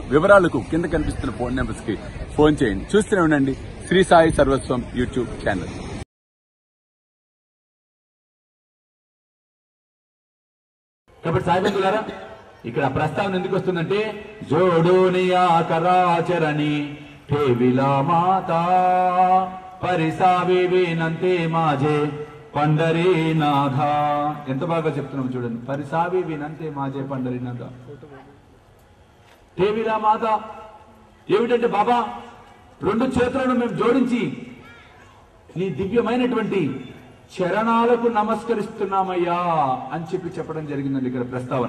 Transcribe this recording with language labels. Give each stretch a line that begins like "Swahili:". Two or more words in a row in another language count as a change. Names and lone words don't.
Telugu: వివరాలకు కింద కనిపిస్తున్న ఫోన్ నెంబర్స్ కి ఫోన్ చేయండి. చూస్తూనే ఉండండి శ్రీ సాయి సర్వస్వం యూట్యూబ్ ఛానల్. కాబట్టి సాయి బంధువులారా, ఇక్కడ ప్రస్తావన ఎందుకు వస్తుందంటే
Marathi: जोडोनिया कराचरणी ठेविला माता परिसावी विनंते माझे पंढरीनाथ.
Telugu: ఎంత బాగా చెప్తున్నాం చూడండి.
Marathi: परिसावी विनंती माझे पंढरीनाथ. ठेविला माथा
Telugu: ఏమిటంటే బాబా, రెండు చేతులను మేము జోడించి నీ దివ్యమైనటువంటి చరణాలకు నమస్కరిస్తున్నామయ్యా అని చెప్పడం జరిగిందండి ఇక్కడ ప్రస్తావన.